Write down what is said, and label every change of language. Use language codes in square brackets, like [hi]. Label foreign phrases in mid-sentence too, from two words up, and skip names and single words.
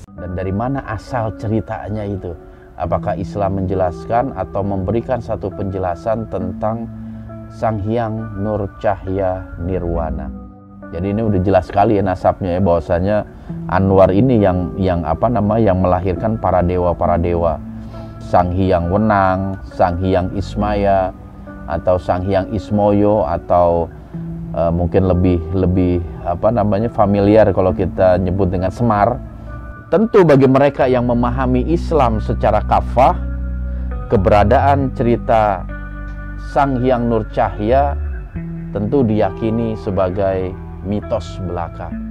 [id] Dan dari mana asal ceritanya itu? Apakah Islam menjelaskan atau memberikan satu penjelasan tentang Sang Hyang Nur Cahya Nirwana? Jadi ini udah jelas sekali ya nasabnya ya, bahwasanya Anwar ini yang melahirkan para dewa. Sang Hyang Wenang, Sang Hyang Ismaya, atau Sang Hyang Ismoyo, atau mungkin lebih familiar kalau kita nyebut dengan Semar. Tentu bagi mereka yang memahami Islam secara kafah, keberadaan cerita Sang Hyang Nur Cahya tentu diyakini sebagai mitos belaka.